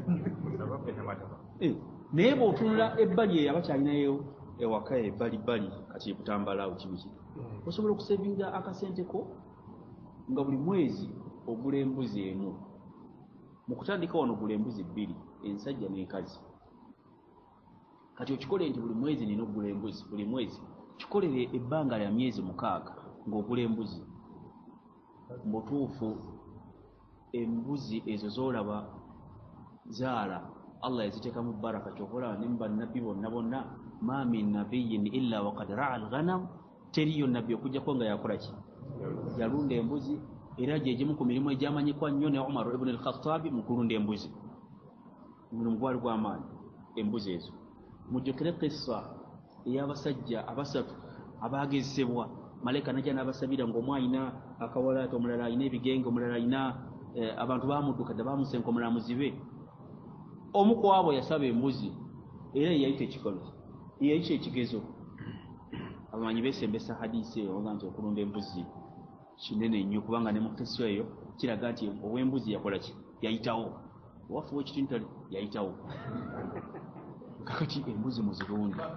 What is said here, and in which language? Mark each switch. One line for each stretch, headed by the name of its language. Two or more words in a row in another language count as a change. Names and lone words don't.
Ganda: naye bw'otunula ebbali eyo abakyalinayo ewaka ebbalibbali kati ekutambalawo kibiki osobola okusevinga akasenteko nga buli mwezi ogula embuzi emu mu kutandika wano ogula embuzi 2 ensajja n'enkazi kati okikole nti buli mwezi nina okugula embuzi buli mwezi kikolere ebbanga lya myezi 6 ng'ogula embuzi mutuufu embuzi ezo z'olaba zaala Allah yaziteekamu baraka kyokola ne bannabbi bonna
Arabic: ما من نبي إلا وقد رعى الغنم
Ganda: teriyo nabbi okujjako nga yakola ki yalunda embuzi era gyegimu ku mirimu egyamanyikwa nnyo ne Umar ibn al-Khattab mu kulunda embuzi omulimu gwali gw'amaanyi embuzi ezo mujjukire qissa ey'abasajja 3 abaagezesebwa malayika najja n'abasabira ng'omu alina akawalaata omulala alina ebigenge omulala alina abantu baamuddukadde baamusenka omulala muzibe omu ku abo yasaba embuzi era yeyayita ekigezo abamanyi beesembesa hadisi eyo oga nti okulunda embuzi kinene nnyo kubanga ne mu teso eyo kiraga nti ow'embuzi yakola ki yayitawo owafu w'ekitintale yayitawo kakati embuzi muzirunde